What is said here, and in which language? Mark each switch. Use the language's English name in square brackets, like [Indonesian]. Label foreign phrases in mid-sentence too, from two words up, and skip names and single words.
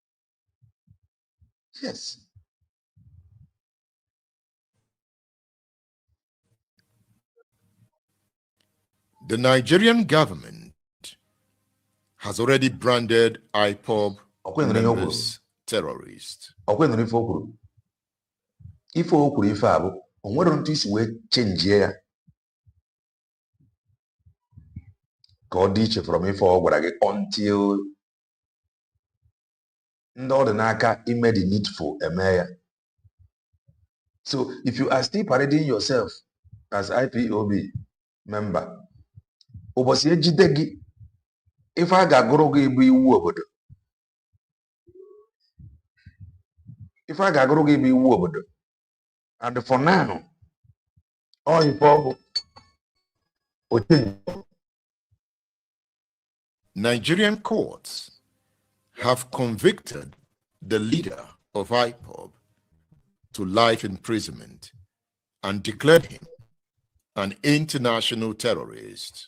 [English] Yes. The Nigerian government has already branded IPOB members terrorists. [Igbo] Ife o kwuru ife a bụ o nwere otu isi wee chenjie ya ka ọ dị iche from ife ọ gwara gị until ndị ọ dị n'aka ime [English] the needful [Igbo] eme ya. [English] So if you are still parading yourself as IPOB member, [Igbo] ụbọchị ejide gị ife a ga-agụrụ gị bụ iwu obodo. Ife a ga-agụrụ gị bụ iwu obodo. [English] And for now, all you Nigerian courts have convicted the leader of IPOB to life imprisonment and declared him an international terrorist.